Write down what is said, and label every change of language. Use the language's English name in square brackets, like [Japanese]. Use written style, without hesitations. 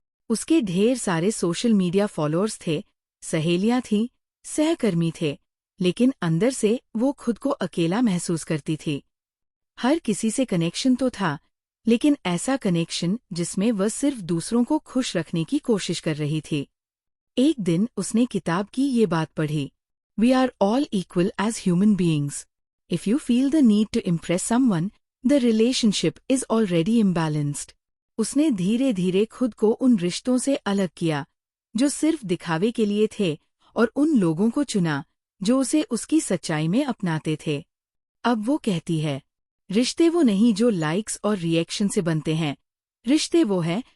[Hindi] उसके ढेर सारे सोशल मीडिया फॉलोअर्स थे, सहेलियां थीं, सहकर्मी थे, लेकिन अंदर से वो खुद को अकेला महसूस करती थी। हर किसी से कनेक्शन तो था, लेकिन ऐसा कनेक्शन जिसमें वह सिर्फ दूसरों को खुश रखने की कोशिश कर रही थी। एक दिन उसने किताब की ये बात पढ़ी, [English] We are all equal as human beings. If you feel the need to impress someone, the relationship is already imbalanced. [Hindi] उसने धीरे धीरे खुद को उन रिश्तों से अलग किया जो सिर्फ दिखावे के लिए थे, और उन लोगों को चुना जो उसे उसकी सच्चाई में अपनाते थे। अब वो कहती है, रिश्ते वो नहीं जो लाइक्स और रिएक्शन से बनते हैं, रिश्ते वो हैं